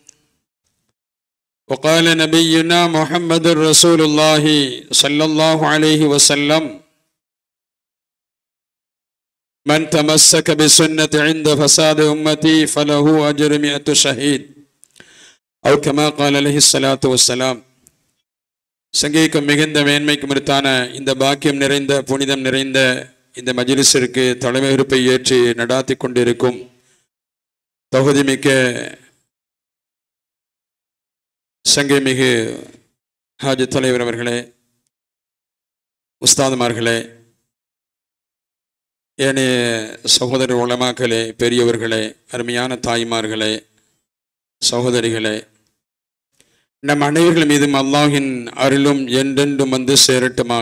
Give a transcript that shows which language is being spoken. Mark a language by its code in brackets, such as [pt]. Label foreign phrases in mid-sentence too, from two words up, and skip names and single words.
[ar] وقال نبينا محمد رسول الله صلى الله عليه وسلم: من تمسك بسنة عند فساد أمتي فله أجر 100 شهيد، أو كما قال عليه الصلاة والسلام. [ta] சங்கைக்கும் மிகுந்த மேன்மைக்கும் உரித்தான இந்த பாக்கியம் நிறைந்த புனிதம் நிறைந்த இந்த மஜ்லிஸிற்கு தலைமையேற்பை ஏற்று நடாத்தி கொண்டிருக்கும் தகுதிமிக்க சங்கை மிகு ஹாஜி தலைவர் அவர்களே, உஸ்தாதுமார்களே, ஏனைய சகோதர உலமாக்களே, பெரியவர்களே, அருமையான தாய்மார்களே, சகோதரிகளே, நம் அனைவர்கள் மீதும் அல்லாஹின் அருளும் என்றென்றும் வந்து சேரட்டுமாக.